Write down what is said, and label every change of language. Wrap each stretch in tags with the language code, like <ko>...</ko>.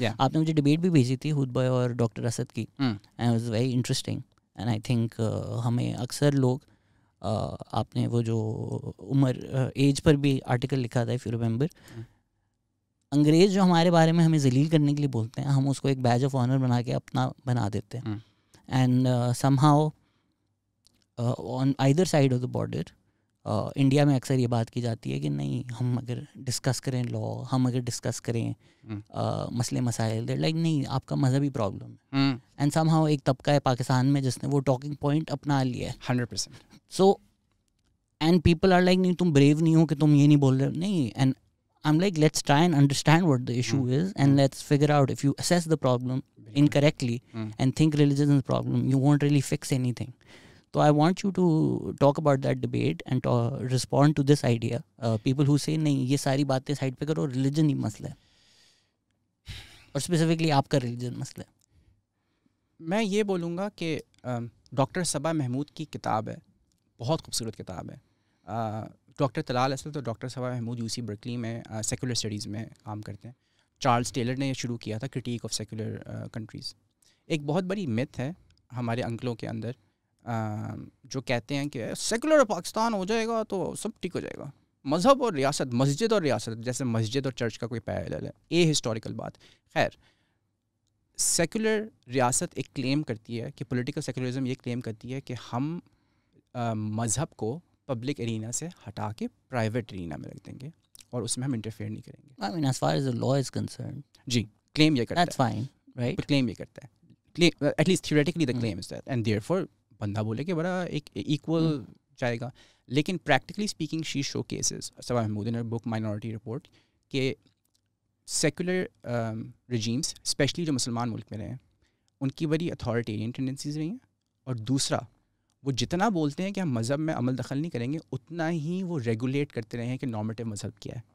<ur>آپ نے مجھے ڈبیٹ بھی بھیجی تھی ہود بھائی اور ڈاکٹر اسد کی,</ur> <en>and it was very interesting. and I think</en> <ur>ہمیں اکثر لوگ آپ نے وہ جو عمر ایج پر بھی آرٹیکل لکھا تھا</ur> <en>if you remember,</en> <ur>انگریز جو ہمارے بارے میں ہمیں ذلیل کرنے کے لیے بولتے ہیں ہم اس کو ایک بیج آف آنر بنا کے اپنا بنا دیتے ہیں.</ur> <en>and somehow on either side of the border</en> <ur>India میں اکثر یہ بات کی جاتی ہے کہ نہیں ہم اگر ڈسکس کریں لا، ہم اگر ڈسکس کریں مسئلے مسائل،</ur> <en>there like</en> <ur>نہیں آپ کا مذہبی پرابلم ہے.</ur> <en>and somehow</en> <ur>ایک طبقہ ہے پاکستان میں جس نے وہ ٹاکنگ پوائنٹ اپنا لیا ہے 100%.</ur> <en>so and people are like</en> <ur>نہیں تم بریو نہیں ہو کہ تم یہ نہیں بول رہے. نہیں، and</ur> <en>I'm like, let's try and understand what the issue is, and let's figure out if you assess the problem incorrectly and think religion is the problem, you won't really fix anything. So I want you to talk about that debate and respond to this idea. People who say</en> <ur>نہیں یہ ساری باتیں side پہ کرو، religion he مسئلہ ہے، اور specifically آپ کا ریلیجن مسئلہ ہے. میں یہ بولوں گا کہ ڈاکٹر صبا محمود کی کتاب ہے، بہت خوبصورت کتاب ہے. ڈاکٹر طلال اسد تو ڈاکٹر صبا محمود UC برکلی میں سیکولر اسٹڈیز میں کام کرتے ہیں. چارلز ٹیلر نے یہ شروع کیا تھا کرٹیک آف سیکولر کنٹریز. ایک بہت بڑی مت ہے ہمارے انکلوں کے اندر جو کہتے ہیں کہ سیکولر پاکستان ہو جائے گا تو سب ٹھیک ہو جائے گا. مذہب اور ریاست، مسجد اور ریاست، جیسے مسجد اور چرچ کا کوئی پیرالل ہے. یہ ہسٹوریکل بات. خیر، سیکولر ریاست ایک کلیم کرتی ہے کہ پولیٹیکل سیکولرزم یہ کلیم کرتی ہے کہ ہم مذہب کو پبلک ارینا سے ہٹا کے پرائیویٹ ارینا میں رکھ دیں گے اور اس میں ہم انٹرفیئر نہیں کریں گے.</ur> <en>I mean, as far as the law is concerned,</en> <ur>جی کلیم یہ کرتا ہے.</ur> <en>that's fine, right?</en> <ur>کلیم یہ کرتا ہے.</ur> <en>At least theoretically the claim is that, and therefore</en> <ur>بندہ بولے کہ بڑا ایک ایکول جائے گا. لیکن پریکٹیکلی اسپیکنگ</ur> <en>she showcases</en> <ur>صبا محمود نے بک مائنورٹی رپورٹ کہ سیکولر رجیمس اسپیشلی جو مسلمان ملک میں رہے ہیں ان کی بڑی اتھارٹیرین ٹینڈنسیز رہی ہیں. اور دوسرا، وہ جتنا بولتے ہیں کہ ہم مذہب میں عمل دخل نہیں کریں گے اتنا ہی وہ ریگولیٹ کرتے رہے ہیں کہ نارمیٹیو مذہب کیا ہے.</ur>